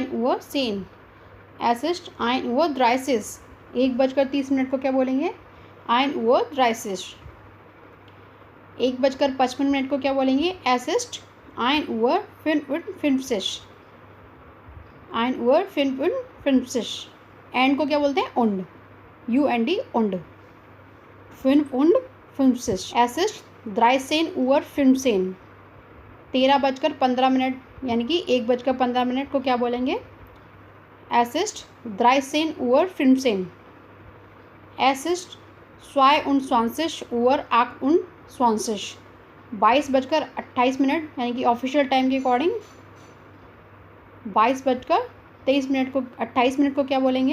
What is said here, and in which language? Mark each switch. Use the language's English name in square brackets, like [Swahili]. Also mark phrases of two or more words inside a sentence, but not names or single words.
[German] ein Uhr 10. es ist ein Uhr 30, [Hindi] 1:30 को क्या बोलेंगे? [German] ein Uhr 30। [Hindi] 1:55 को क्या बोलेंगे? [German] es ist ein Uhr 55, ein Uhr 55. [Hindi] एंड को क्या बोलते हैं? [German] und, und, und, 55। es ist 13 Uhr 15, [Hindi] 13:15 यानी कि 1:15 को क्या बोलेंगे? [German] es ist 13 Uhr 15. es ist 22 Uhr 28, [Hindi] 22:28 यानी कि [English] official time [Hindi] के अकॉर्डिंग 22:23 को 28 को क्या बोलेंगे?